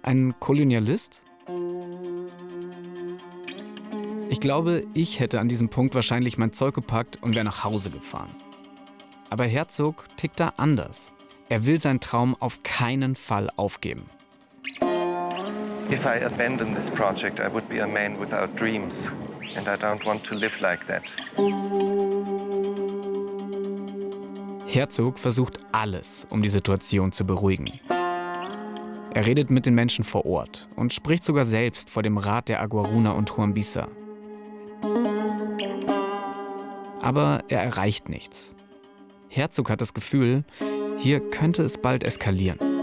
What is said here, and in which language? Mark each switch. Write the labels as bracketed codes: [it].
[de] Ein Kolonialist? Ich glaube, ich hätte an diesem Punkt wahrscheinlich mein Zeug gepackt und wäre nach Hause gefahren. Aber Herzog tickt da anders. Er will seinen Traum auf keinen Fall aufgeben. [en] If I abandon this project, I would be a man without dreams. And I don't want to live like that. [de] Herzog versucht alles, um die Situation zu beruhigen. Er redet mit den Menschen vor Ort und spricht sogar selbst vor dem Rat der Aguaruna und Huambisa. Aber er erreicht nichts. Herzog hat das Gefühl, hier könnte es bald eskalieren.